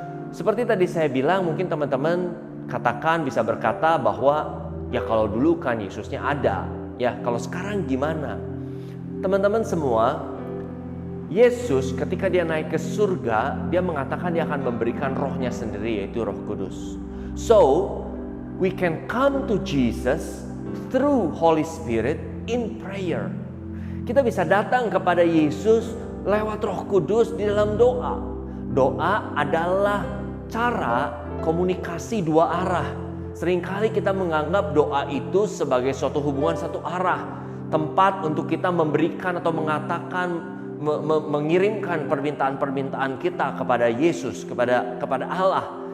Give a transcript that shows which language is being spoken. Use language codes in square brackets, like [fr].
[id] Seperti tadi saya bilang, mungkin teman-teman katakan, bisa berkata bahwa ya kalau dulu kan Yesusnya ada, ya kalau sekarang gimana? Teman-teman semua, Yesus ketika dia naik ke surga, dia mengatakan dia akan memberikan rohnya sendiri, yaitu Roh Kudus. [en] So, we can come to Jesus through Holy Spirit in prayer. [id] Kita bisa datang kepada Yesus lewat Roh Kudus di dalam doa. Doa adalah cara komunikasi dua arah. Seringkali kita menganggap doa itu sebagai suatu hubungan satu arah, tempat untuk kita memberikan atau mengatakan, mengirimkan permintaan-permintaan kita kepada Yesus, kepada Allah.